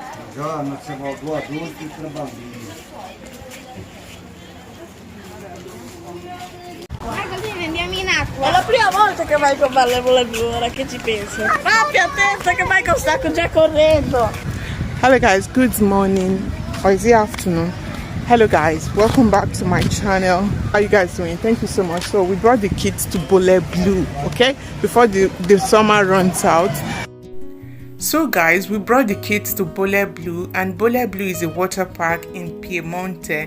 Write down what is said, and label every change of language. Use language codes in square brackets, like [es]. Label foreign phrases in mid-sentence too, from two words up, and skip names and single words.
[pt] Já na chamada do adulto e para bambino. [it] Andiamo in acqua. È la prima volta che vai con Vallevola Blu, ora che ci penso. Papi, attenta che vai con stacco già correndo. [en] Hello guys, good morning, or is it afternoon? Hello guys, welcome back to my channel. How are you guys doing? Thank you so much. So we brought the kids to Bole Blue, okay, before the summer runs out. So guys, we brought the kids to Bole Blue, and Bole Blue is a water park in Piemonte.